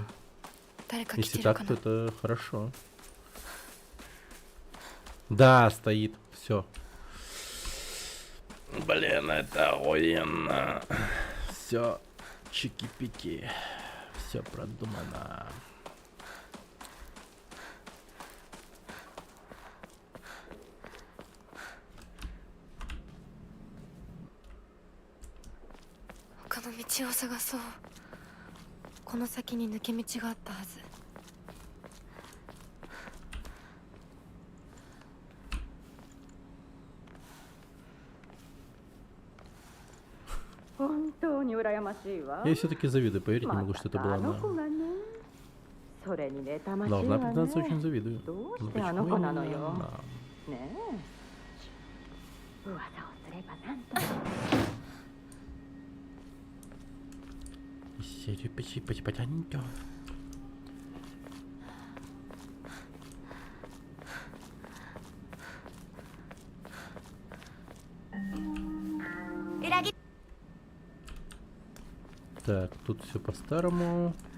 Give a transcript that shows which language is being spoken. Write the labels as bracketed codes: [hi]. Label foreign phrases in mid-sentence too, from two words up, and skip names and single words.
[ru] Если так, то это хорошо. Да, стоит. Все. Блин, это охуенно. Все чики-пики. Все продумано. [ja] 他の道を探そう。この先に抜け道があったはず。本当に羨ましいわ。 [ru] Я все-таки завидую, поверить не могу, что это была [ja] あの [ru] она. [ja] 子がね。それに妬ましいわ [ru] Должна [ja] ね。 [ru] признаться, очень завидую. [ja] どう [ru] Ну [ja] してあの [ru] почему [ja] 子なの [ru] именно [ja] よ。 [ru] она? [ja] ねえ。噂をすればなんと。 [ru] Сири-пачи-пачи-пачанько. Так, тут все по-старому.